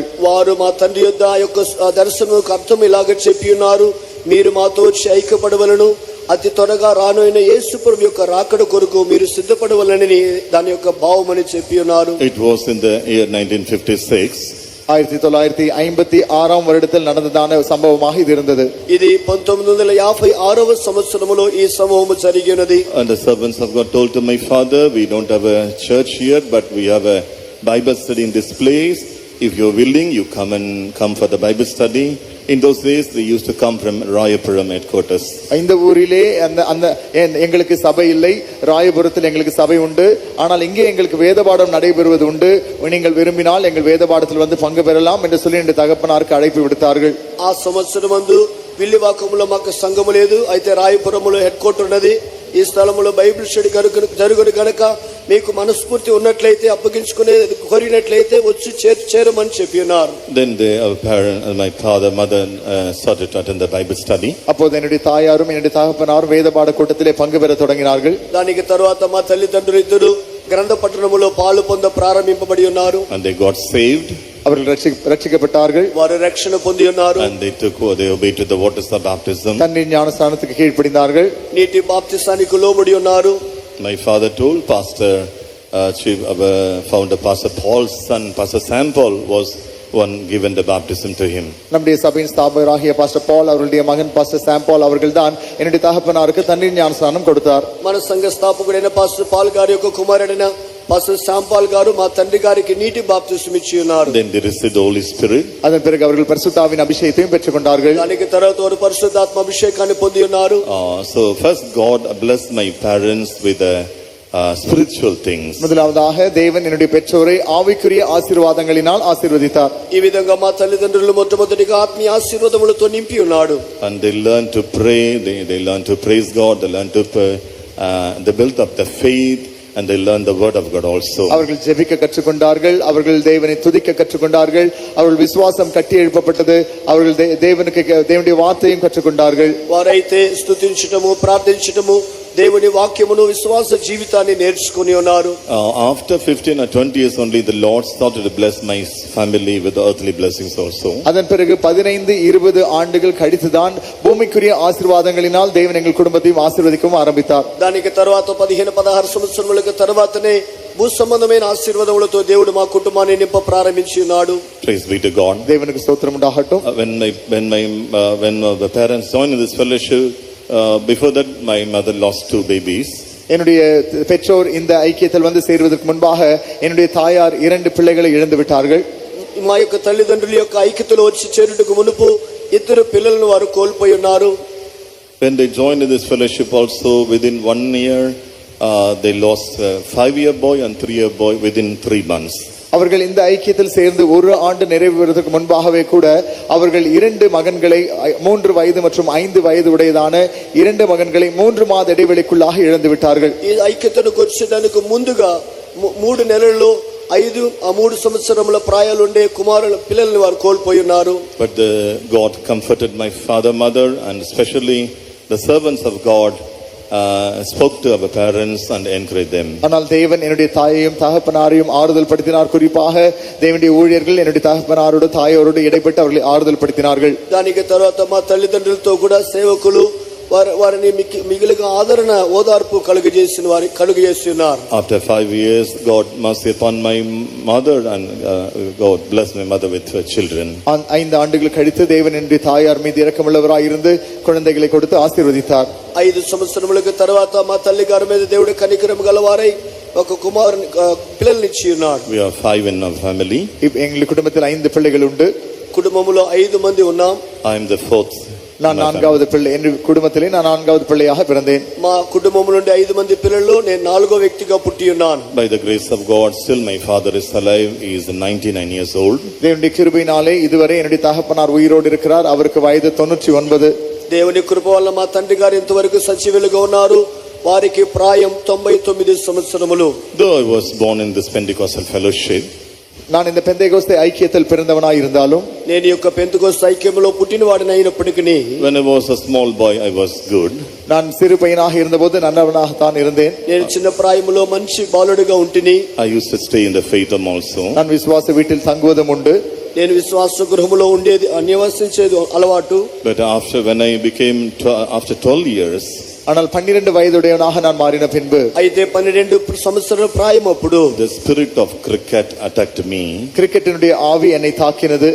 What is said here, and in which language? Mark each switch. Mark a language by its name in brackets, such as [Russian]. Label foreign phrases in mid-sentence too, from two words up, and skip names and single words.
[Telugu] వారు మా తండ్రి యొద్ద ఆ యొక్క దర్శనముకు అర్థం ఇలాగ చెప్పి ఉన్నారు, మీరు మాతో వచ్చి ఐక్యపడవలను, అతి త్వరగా రానోయిన యేసు ప్రభు యొక్క రాకడ కొరకు మీరు సిద్ధపడవలనని దాని యొక్క భావమని చెప్పి ఉన్నారు. [English] It was in the year 1956. [Tamil] 1956 வருடத்தில் நடந்ததான சம்பவமாக இது இருந்தது. [Telugu] ఇది 1956వ సంవత్సరములో ఈ సంభవము జరిగినది. [English] And the servants of God told to my father, we don't have a church here, but we have a Bible study in this place. If you're willing, you come for the Bible study. In those days, they used to come from Rayapuram headquarters. [Tamil] இந்த ஊரிலே அந்த எங்களுக்கு சபை இல்லை, ராயபுரத்தில் எங்களுக்கு சபை உண்டு, ஆனால் இங்கே எங்களுக்கு வேதபாடம் நடைபெறுவது உண்டு, நீங்கள் விரும்பினால் எங்கள் வேதபாடத்தில் வந்து பங்கு பெறலாம் என்று சொல்லி என் தகப்பனாருக்கு அழைப்பு விடுத்தார்கள். [Telugu] ఆ సంవత్సరమందు విల్లివాకములో మాకు సంఘము లేదు, అయితే రాయపురములో [English] head quarter [Telugu] ఉన్నది. ఈ స్థలములో [English] Bible study [Telugu] జరుగును గనక మీకు మనస్ఫూర్తి ఉన్నట్లయితే అప్పగించుకునే కోరినట్లయితే వచ్చి చేరమని చెప్పి ఉన్నారు. [English] Then my father, mother started to attend the Bible study. [Tamil] அப்போது என்னுடைய தாயாரும் என்னுடைய தகப்பனாரும் வேதபாட கூட்டத்திலே பங்கு பெற தொடங்கினார்கள். [Telugu] దానికి తరువాత మా తల్లిదండ్రులు ఇద్దరు గ్రంథ పట్టణములో పాలు పొంద ప్రారంభింపబడి ఉన్నారు. [English] And they got saved. [Tamil] அவர்கள் ரட்சிக்கப்பட்டார்கள். [Telugu] వారు రక్షణ పొంది ఉన్నారు. [English] And they obeyed to the waters of baptism. [Tamil] தண்ணீர் ஞானஸ்நானத்துக்கு கீழ்ப்படிந்தார்கள். [Telugu] నీటి బాప్తిసానికి లోబడి ఉన్నారు. [English] My father told Pastor founder Pastor Paul's son, Pastor Sam Paul, was one given the baptism to him. [Tamil] நம்முடைய சபையின் ஸ்தாபகராகிய பாஸ்டர் பால் அவருடைய மகன் பாஸ்டர் சாம் பால் அவர்கள்தான் என்னுடைய தகப்பனாருக்கு தண்ணீர் ஞானஸ்நானம் கொடுத்தார். [Telugu] మన సంఘ స్థాపకుడైన పాస్టర్ పాల్ గారి యొక్క కుమారుడైన పాస్టర్ శామ్ పాల్ గారు మా తండ్రి గారికి నీటి బాప్తిసం ఇచ్చి ఉన్నారు. [English] Then they received the Holy Spirit. [Tamil] அதன் பிறகு அவர்கள் பரிசுத்தாவின் அபிஷேகத்தையும் பெற்றுக்கொண்டார்கள். [Telugu] దానికి తర్వాత వారు పరిశుద్ధాత్మ అభిషేకాన్ని పొంది ఉన్నారు. [English] So first God blessed my parents with spiritual things. [Tamil] முதலாவதாக தேவன் என்னுடைய பெற்றோரை ஆவிக்குரிய ஆசீர்வாதங்களினால் ஆசீர்வதித்தார். [Telugu] ఈ విధంగా మా తల్లిదండ్రులు మొట్టమొదటిగా ఆత్మీయ ఆశీర్వాదములతో నింపి ఉన్నాడు. [English] And they learned to pray, they learned to praise God, they learned to they built up the faith, and they learned the word of God also. [Tamil] அவர்கள் ஜெபிக்க கற்றுக்கொண்டார்கள், அவர்கள் தேவனை துதிக்க கற்றுக்கொண்டார்கள், அவர்கள் விசுவாசம் கட்டி எழுப்பப்பட்டது, அவர்கள் தேவனுடைய வார்த்தையும் கற்றுக்கொண்டார்கள். [Telugu] వారైతే స్తుతించటము ప్రార్థించటము దేవుని వాక్యమును విశ్వాస జీవితాన్ని నేర్చుకొని ఉన్నారు. [English] After 15 or 20 years only, the Lord started to bless my family with earthly blessings also. [Tamil] அதன் பிறகு 15-20 ஆண்டுகள் கழித்துதான் பூமிக்குரிய ஆசீர்வாதங்களினால் தேவன் எங்கள் குடும்பத்தையும் ஆசீர்வதிக்கவும் ஆரம்பித்தார். [Telugu] దానికి తర్వాత 15-16 సంవత్సరములకు తర్వాతనే భూ సంబంధమైన ఆశీర్వాదములతో దేవుడు మా కుటుంబాన్ని నింప ప్రారంభించి ఉన్నాడు. [English] Praise be to God. [Tamil] தேவனுக்கு ஸ்தோத்திரம் உண்டாகட்டும். [English] When the parents joined in this fellowship, before that my mother lost 2 babies. [Tamil] என்னுடைய பெற்றோர் இந்த ஐக்கியத்தில் வந்து சேருவதற்கு முன்பாக என்னுடைய தாயார் 2 பிள்ளைகளை இழந்து விட்டார்கள். [Telugu] మా యొక్క తల్లిదండ్రుల యొక్క ఐక్యతలో వచ్చి చేరుటకు మునుపు 2 పిల్లలను వారు కోల్పోయి ఉన్నారు. [English] When they joined in this fellowship also, within 1 year they lost a 5-year boy and 3-year boy within 3 months. [Tamil] அவர்கள் இந்த ஐக்கியத்தில் சேர்ந்து 1 ஆண்டு நிறைவேறுவதற்கு முன்பாகவே கூட அவர்கள் 2 மகன்களை 3 வயது மற்றும் 5 வயது உடையதான 2 மகன்களை 3 மாத இடைவெளிக்குள்ளாக இழந்து விட்டார்கள். [Telugu] ఈ ఐక్యతకు వచ్చేదానికి ముందుగా 3 నెలల్లో 3 సంవత్సరముల ప్రాయాలుండే పిల్లల్ని వారు కోల్పోయి ఉన్నారు. [English] But God comforted my father, mother, and especially the servants of God spoke to our parents and encouraged them. [Tamil] ஆனால் தேவன் என்னுடைய தாயையும் தகப்பனாரையும் ஆறுதல் படுத்தினார். குறிப்பாக தேவனுடைய ஊழியர்கள் என்னுடைய தகப்பனாரோடு தாயோடு இடைப்பட்டு அவர்களை ஆறுதல் படுத்தினார்கள். [Telugu] దానికి తర్వాత మా తల్లిదండ్రులతో కూడా సేవకులు వారిని మిగిలిన ఆదరణ ఓదార్పు కలుగజేస్తున్నారు. [English] After 5 years, God mercy upon my mother, and God blessed my mother with her children. [Tamil] 5 ஆண்டுகள் கழித்து தேவன் என்னுடைய தாயார் மீது இரக்கமுள்ளவராய் இருந்து குழந்தைகளை கொடுத்து ஆசீர்வதித்தார். [Telugu] 5 సంవత్సరములకు తర్వాత మా తల్లి గారి మీద దేవుడు కనికరం గలవారై ఒక కుమారుని పిల్లల్నిచ్చి ఉన్నాడు. [English] We are 5 in our family. [Tamil] எங்கள் குடும்பத்தில் 5 பிள்ளைகள் உண்டு. [Telugu] కుటుంబములో 5 మంది ఉన్నాం. [English] I am the 4th. [Tamil] நான் 4வது பிள்ளை. என் குடும்பத்திலே நான் 4வது பிள்ளையாக பிறந்தேன். [Telugu] మా కుటుంబములో ఉండే 5 మంది పిల్లల్లో నేను 4వ వ్యక్తిగా పుట్టి ఉన్నాను. [English] By the grace of God, still my father is alive. He is 99 years old. [Tamil] தேவனுடைய கிருபையினாலே இதுவரை என்னுடைய தகப்பனார் உயிரோடு இருக்கிறார். அவருக்கு வயது 99. [Telugu] దేవుని కృప వల్ల మా తండ్రి గారు ఇంతవరకు సజీవులుగా ఉన్నారు. వారికి ప్రాయం 99 సంవత్సరములు. [English] Though I was born in this Pentecostal fellowship, [Tamil] நான் இந்த பெந்தேகோஸ்தே ஐக்கியத்தில் பிறந்தவனாய் இருந்தாலும், [Telugu] నేను ఈ యొక్క పెంతెకోస్తు ఐక్యములో పుట్టినవాడిని అయినప్పటికీ, [English] when I was a small boy, I was good. [Tamil] நான் சிறு பையனாக இருந்தபோது நல்லவனாக தான் இருந்தேன். [Telugu] నేను చిన్న ప్రాయములో మంచి బాలుడిగా ఉంటిని. [English] I used to stay in the faith also. [Tamil] நான் விசுவாச வீட்டில் தங்குவதும் உண்டு. [Telugu] నేను విశ్వాస గృహములో ఉండేది నివసించేది అలవాటు. [English] But after 12 years, [Tamil] ஆனால் 12 வயதுடையவனாக நான் மாறின பின்பு [Telugu] అయితే 12 సంవత్సరాల ప్రాయం అప్పుడు [English] the spirit of cricket attacked me. [Tamil] கிரிக்கெட்டினுடைய ஆவி என்னை தாக்கினது.